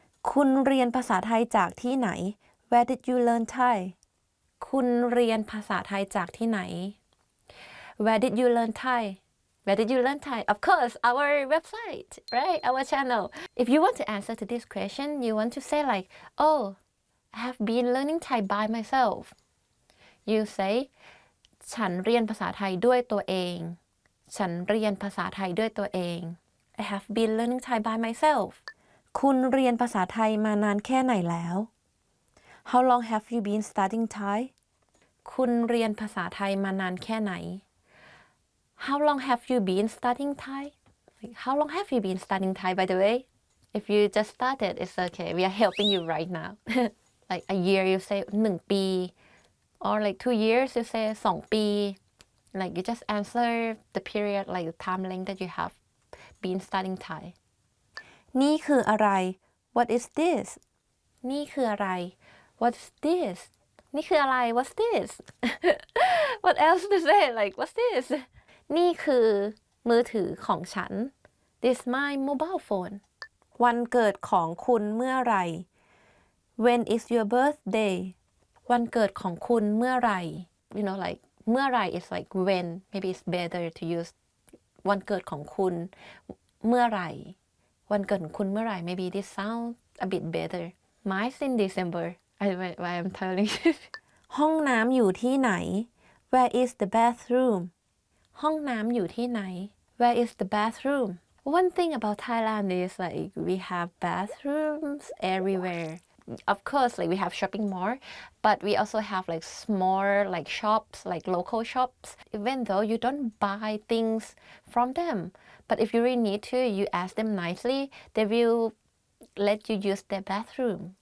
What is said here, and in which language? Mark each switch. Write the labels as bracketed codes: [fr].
[th] คุณเรียนภาษาไทยจากที่ไหน [en] Where did you learn Thai? [th] คุณเรียนภาษาไทยจากที่ไหน [en] Where did you learn Thai? Where did you learn Thai? Of course, our website, right? Our channel. If you want to answer to this question, you want to say like, oh, I have been learning Thai by myself. You say [th] ฉันเรียนภาษาไทยด้วยตัวเอง ฉันเรียนภาษาไทยด้วยตัวเอง [en] I have been learning Thai by myself. [th] คุณเรียนภาษาไทยมานานแค่ไหนแล้ว [en] How long have you been studying Thai? [th] คุณเรียนภาษาไทยมานานแค่ไหน [en] How long have you been studying Thai? Like, how long have you been studying Thai, by the way? If you just started, it's okay. We are helping you right now. Like a year, you say 1 ปี or like 2 years, you say 2 ปี Like you just answer the period, like the time length that you have been studying Thai. [th] นี่คืออะไร [en] What is this? [th] นี่คืออะไร [en] What's this? [th] นี่คืออะไร [en] What's this? What else to say? Like, what's this? [th] นี่คือมือถือของฉัน [en] This is my mobile phone. [th] วันเกิดของคุณเมื่อไหร่ [en] When is your birthday? [th] วันเกิดของคุณเมื่อไหร่ [en] You know, like เมื่อไหร่ is like when. Maybe it's better to use [th] วันเกิดของคุณเมื่อไหร่ วันเกิดของคุณเมื่อไหร่ [en] Maybe this sounds a bit better. Mine's in December. I am telling you. [th] ห้องน้ำอยู่ที่ไหน [en] Where is the bathroom? [th] ห้องน้ำอยู่ที่ไหน [en] Where is the bathroom? One thing about Thailand is like we have bathrooms everywhere. Of course, like we have shopping mall, but we also have like small like shops, like local shops. Even though you don't buy things from them, but if you really need to, you ask them nicely, they will let you use their bathroom.